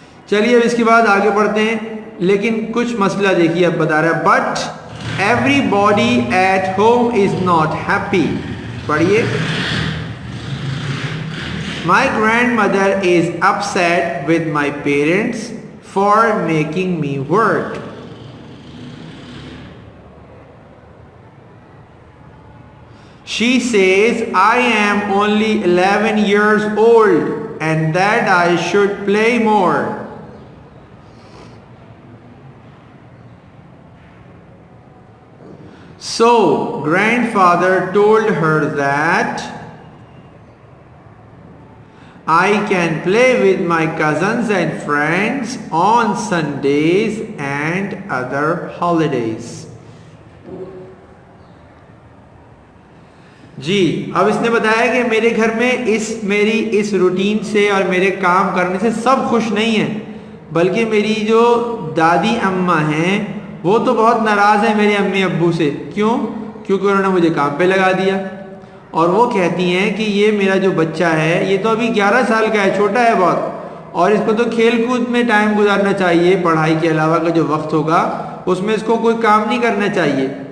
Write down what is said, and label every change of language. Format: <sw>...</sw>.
<ur>چلیے اب اس کے بعد آگے بڑھتے ہیں۔ لیکن کچھ مسئلہ دیکھیے، اب بتا رہا ہے</ur> <en>But everybody at home is not happy.</en> <ur>پڑھیے،</ur> <en>My grandmother is upset with my parents for making me work. She says I am only 11 years old and that I should play more. So, grandfather told her that I can play with my cousins and friends on Sundays and other holidays.</en> <ur>جی اب اس نے بتایا کہ میرے گھر میں میری اس routine سے اور میرے کام کرنے سے سب خوش نہیں ہیں، بلکہ میری جو دادی اماں ہیں وہ تو بہت ناراض ہیں میرے امی ابو سے۔ کیوں؟ کیونکہ انہوں نے مجھے کام پہ لگا دیا، اور وہ کہتی ہیں کہ یہ میرا جو بچہ ہے یہ تو ابھی 11 سال کا ہے، چھوٹا ہے بہت، اور اس کو تو کھیل کود میں ٹائم گزارنا چاہیے، پڑھائی کے علاوہ کا جو وقت ہوگا اس میں اس کو کوئی کام نہیں کرنا چاہیے۔</ur>